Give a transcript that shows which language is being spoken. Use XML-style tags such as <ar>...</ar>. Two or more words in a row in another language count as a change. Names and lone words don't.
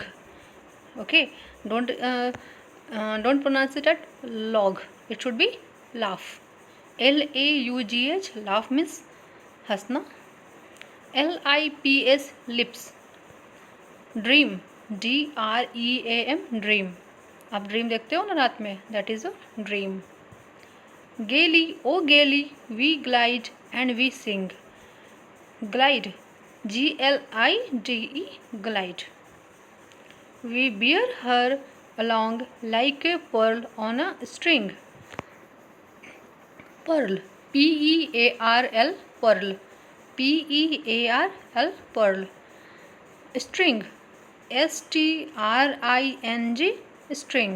<en>Okay, don't pronounce it at log. It should be laugh. L-A-U-G-H, laugh means हंसना. L-I-P-S, lips. ड्रीम, D-R-E-A-M, ड्रीम.</en> <hi>आप ड्रीम देखते हो ना रात में,</hi> <en>That is a dream. Gaily, oh gaily, we glide and we sing. ग्लाइड, G-L-I-D-E, glide. We bear her along like a pearl on a string. Pearl, P-E-A-R-L, pearl. P-E-A-R-L, pearl. String, S-T-R-I-N-G, string.</en>